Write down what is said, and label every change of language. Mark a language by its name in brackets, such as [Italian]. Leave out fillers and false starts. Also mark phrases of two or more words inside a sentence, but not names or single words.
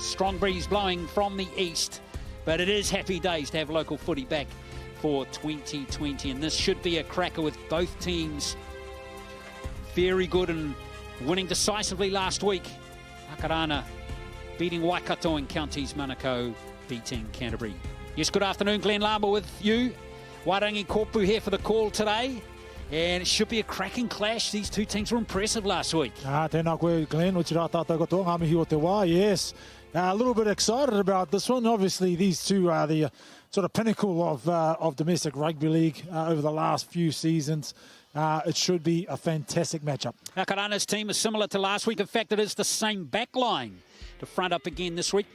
[English] Strong breeze blowing from the east, but it is happy days to have local footy back for 2020, and this should be a cracker with both teams very good and winning decisively last week. Akarana beating Waikato and Counties Manukau beating Canterbury. Yes, good afternoon, Glenn Lama with you. Wairangi Kopu here for the call today. And it should be a cracking clash. These two teams were impressive last week. [Māori] Tēnā koe, Glenn. O te rā tātou katoa, ngā mihi o te wā, [English] yes. A little bit excited about this one. Obviously, these two are the sort of pinnacle of domestic rugby league over the last few seasons. It should be a fantastic matchup. Akarana's team is similar to last week. In fact, it is the same back line to front up again this week.